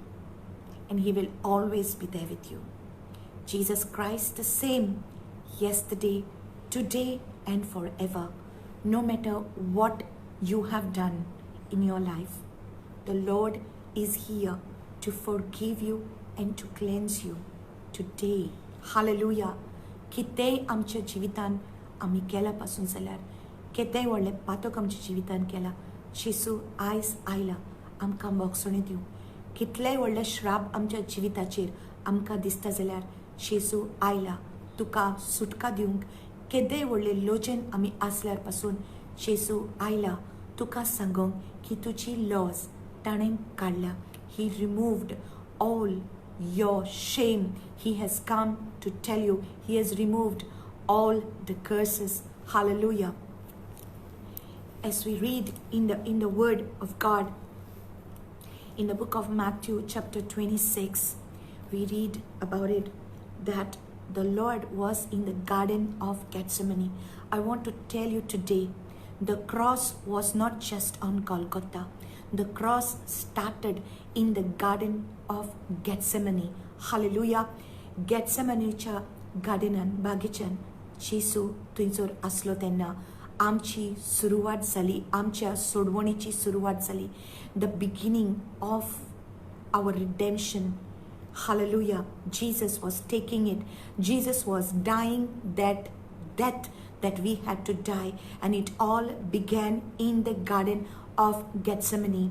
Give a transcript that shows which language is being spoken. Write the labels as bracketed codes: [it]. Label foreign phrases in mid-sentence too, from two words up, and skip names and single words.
[en] And He will always be there with you. Jesus Christ the same yesterday, today, and forever. No matter what you have done in your life, the Lord is here to forgive you and to cleanse you today. Hallelujah. [kok] कितेंय आमच्या जिवितान आमी केल्या पासून जाल्यार केतेंय व्हडलें पातक आमच्या जिवितान केला, जेसू आयज आयला आमकां मोगसणी दिवं. कितलेय व्हडले श्राप आमच्या जिविताचेर आमकां दिसता जाल्यार जेसू आयला तुका सुटका दिवंक. केदेय व्हडले लोचेन आमी आसल्यार पासून जेसू आयला तुका सांगूंक की तुजी लॉस ताणें काडल्या. [en] He removed all your shame. He has come to tell you He has removed all the curses. Hallelujah. As we read in the word of God, in the book of Matthew chapter 26, we read about it that the Lord was in the Garden of Gethsemane. I want to tell you today, the cross was not just on Golgotha. The cross started in the Garden of Gethsemane. Hallelujah. [kok] Gethsemaneच्या गार्डनान बागेच्यान जेसू थंयसर आसलो तेन्ना आमची सुरवात जाली, आमच्या सोडवणेची सुरवात जाली. [en] The beginning of our redemption. Hallelujah. Jesus was taking it. Jesus was dying that death that we had to die. And it all began in the Garden of Gethsemane.